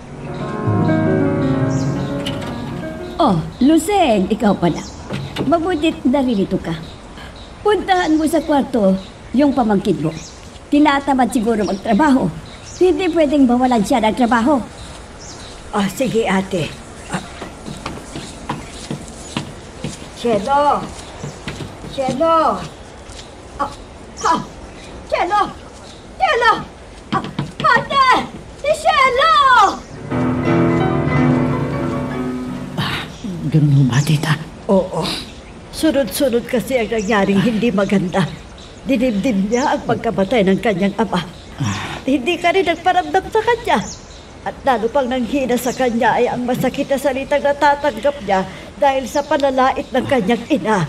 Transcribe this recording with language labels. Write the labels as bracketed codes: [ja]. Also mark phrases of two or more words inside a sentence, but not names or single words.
[tl] Oh, Luseng, ikaw pala. Mabutit naririto ka. Puntahan mo sa kwarto yung pamangkin mo. Tinatamad siguro magtrabaho. Hindi pwedeng bawalan siya ng trabaho. Sige ate. Cielo! Cielo! Cielo! Cielo! Ate! Si Cielo! Ganun ho ba, tita? Oo. Sunod-sunod kasi ang nangyaring hindi maganda. Dinibdib niya ang pagkamatay ng kanyang ama. Hindi ka rin nagparamdam sa kanya. At lalo pang nanghina sa kanya ay ang masakit na salitang natatanggap niya dahil sa panalait ng kanyang ina.